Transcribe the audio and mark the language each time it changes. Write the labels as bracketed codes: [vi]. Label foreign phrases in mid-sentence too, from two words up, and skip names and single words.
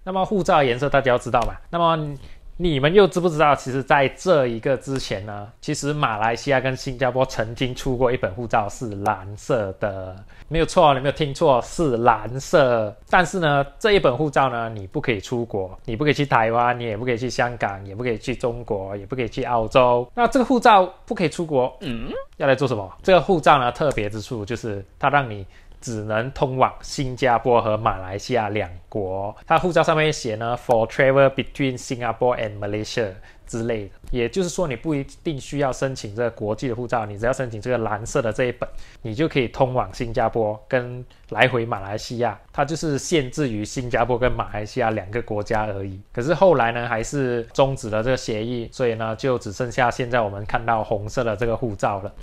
[zh] 那麼護照的顏色大家要知道嘛？那麼你們又知不知道，其實在這一個之前呢，其實馬來西亞跟新加坡曾經出過一本護照是藍色的，沒有錯，你沒有聽錯，是藍色。但是呢，這一本護照呢，你不可以出國，你不可以去台灣，你也不可以去香港，也不可以去中國，也不可以去澳洲。那這個護照不可以出國，要來做什麼？這個護照呢，特別之處就是它讓你只能通往新加坡和马来西亚两国。它护照上面写呢 ， [en] for travel between Singapore and Malaysia [zh] 之类的，也就是说你不一定需要申请这个国际的护照，你只要申请这个蓝色的这一本，你就可以通往新加坡跟来回马来西亚。它就是限制于新加坡跟马来西亚两个国家而已。可是后来呢，还是终止了这个协议，所以呢，就只剩下现在我们看到红色的这个护照了。